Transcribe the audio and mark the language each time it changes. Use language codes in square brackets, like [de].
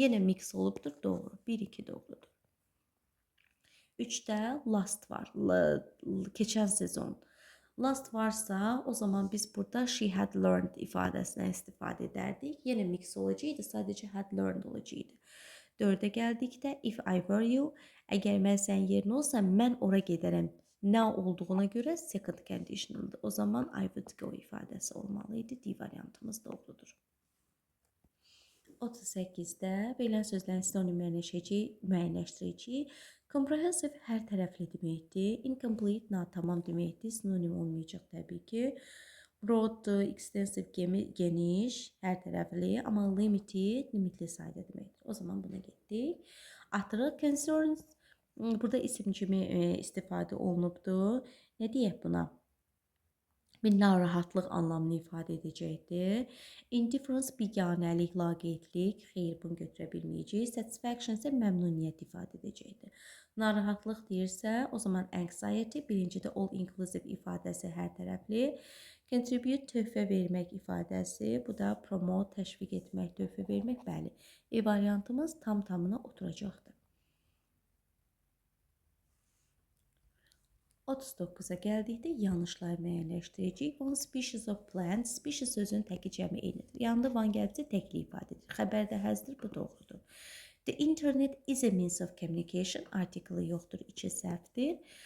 [az] Yenə mix olubdur, doğru. 1-2 doğrudur. 3-də last var, keçən sezon. Last varsa, o zaman biz burada [en] she had learned [az] ifadəsindən istifadə edərdik. Yenə mix olacaqdı, sadəcə had learned olacaqdı. 4-ə gəldikdə [en] if I were you, [az] əgər mən sənin yerin olsam, mən ora gedərəm. Nə olduğuna görə second conditionaldır. O zaman [en] I would go [az] ifadəsi olmalıydı. D variantımız doğrudur. 38-də verilən sözlərin sinonim müəyyənləşdirici. Comprehensive hər tərəfli deməkdir. Incomplete, natamam deməkdir. Sinonim olmayacaq təbii ki. Broad, extensive, geniş, hər tərəfli. Amma limited, limitli sayda deməkdir. O zaman buna getdik. After concerns, burada isim kimi istifadə olunubdur. Nə deyək buna? Bir narahatlıq anlamını ifadə edəcəkdir. Indifference, biganəlik, laqeydlik, xeyr, bunu götürə bilməyəcək. Satisfaction isə məmnuniyyət ifadə edəcəkdir. Narahatlıq deyirsə, o zaman anxiety, birincidə all inclusive ifadəsi hər tərəfli. Contribute, töhfə vermək ifadəsi, bu da promote, təşviq etmək, töhfə vermək, bəli. E variantımız tam-tamına oturacaqdır. 39-a gəldikdə yanlışları müəyyənləşdirəcəyik. [en] One species of plant, [az] species sözünün təki cəmi eynidir. Yanında one gəlibsə təkli ifadə edir. Xəbərdə həzdir, bu doğrudur. [en] The internet is a means of communication, artiklı yoxdur, içi səhvdir.